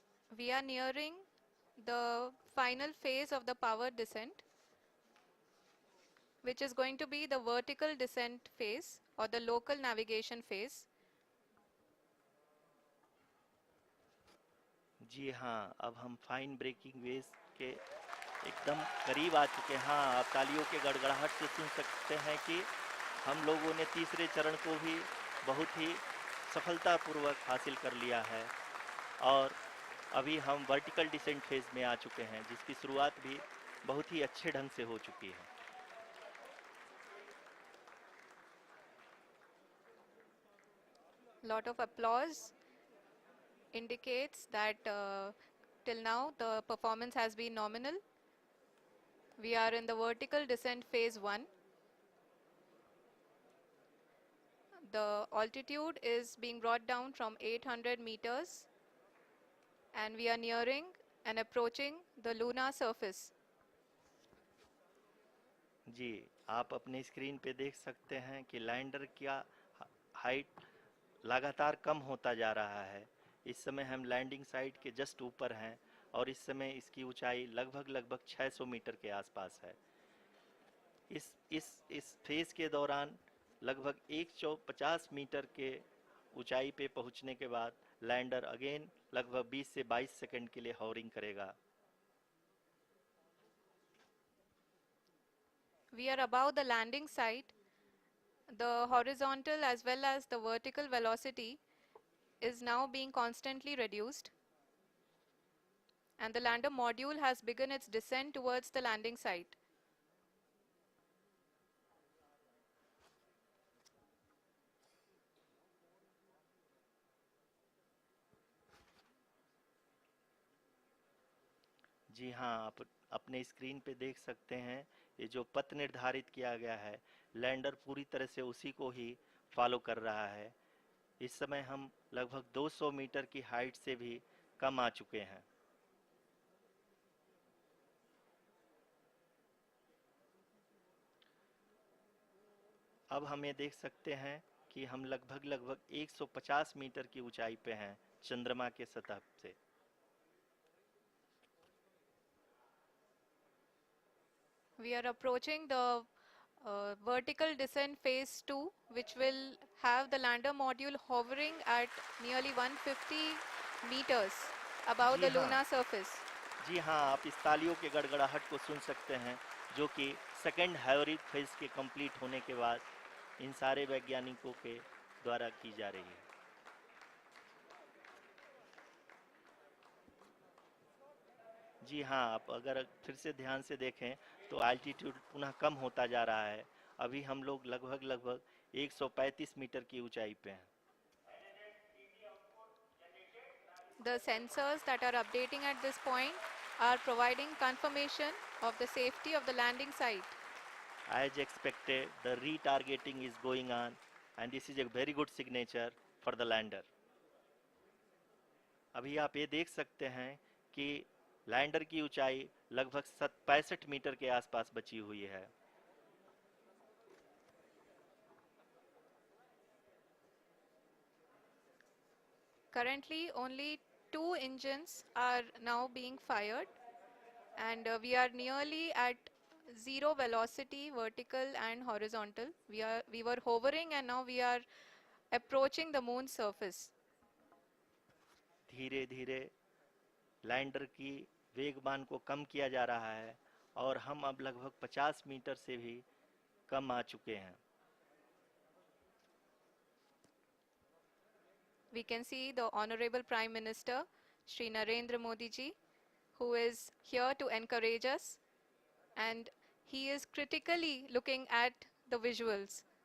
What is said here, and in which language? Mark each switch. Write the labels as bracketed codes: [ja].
[en] We are nearing the final phase of the power descent, which is going to be the vertical descent phase or the local navigation phase. [hi] जी हाँ, अब हम fine breaking wave के एकदम करीब आ चुके हैं। हाँ, आप तालियों के गड़गड़ाहट से सुन सकते हैं कि हम लोगों ने तीसरे चरण को भी बहुत ही सफलतापूर्वक हासिल कर लिया है और अभी हम वर्टिकल डिसेंट फेज में आ चुके हैं, जिसकी शुरुआत भी बहुत ही अच्छे ढंग से हो चुकी है। [en] Lot of applause indicates that till now the performance has been nominal. We are in the vertical descent phase 1. the altitude is being brought down from 800 meters and we are nearing and approaching the lunar surface. [hi] जी, आप अपने screen पे देख सकते हैं कि lander का height लगातार कम होता जा रहा है। इस समय हम लैंडिंग साइट के जस्ट ऊपर हैं और इस समय इसकी ऊंचाई लगभग 600 मीटर के आसपास है। इस फेज के दौरान लगभग 150 मीटर के ऊंचाई पे पहुंचने के बाद लैंडर अगेन लगभग 20 से 22 सेकंड के लिए हॉवरिंग करेगा। [en] We are above the landing site. The horizontal as well as the vertical velocity is now being constantly reduced. And the lander module has begun its descent towards the landing site. [hi] जी हाँ, आप अपने screen पे देख सकते हैं ये जो पथ निर्धारित किया गया है, लैंडर पूरी तरह से उसी को ही फॉलो कर रहा है। इस समय हम लगभग 200 मीटर की हाइट से भी कम आ चुके हैं। अब हम ये देख सकते हैं कि हम लगभग 150 मीटर की ऊंचाई पे हैं चंद्रमा के सतह से। [en] We are approaching the vertical descent phase 2, which will have the lander module hovering at nearly 150 meters above the lunar surface. [hi] जी हाँ, आप इस तालियों के गड़गड़ाहट को सुन सकते हैं जो कि सेकेंड हाइवरिक फेज के कंप्लीट होने के बाद इन सारे वैज्ञानिकों के द्वारा की जा रही है। जी हाँ, आप अगर फिर से ध्यान से देखें तो एल्टीट्यूड पुनः कम होता जा रहा है। अभी हम लोग लगभग 135 मीटर की ऊंचाई पे हैं। [en] The sensors that are updating at this point are providing confirmation of the safety of the landing site. As expected, the retargeting is going on and this is a very good signature for the lander. [hi] अभी आप ये देख सकते हैं कि lander की ऊंचाई लगभग 65 मीटर के आसपास बची हुई है। [en] Currently, only 2 engines are now being fired, and we are nearly at zero velocity, vertical and horizontal. We were hovering, and now we are approaching the moon's surface. [hi] धीरे धीरे लैंडर की वेगमान को कम किया जा रहा है और हम अब लगभग 50 मीटर से भी कम आ चुके हैं। [en] We can see the Honorable Prime Minister, Shri Narendra Modi ji, who is here to encourage us, and he is critically looking at the visuals.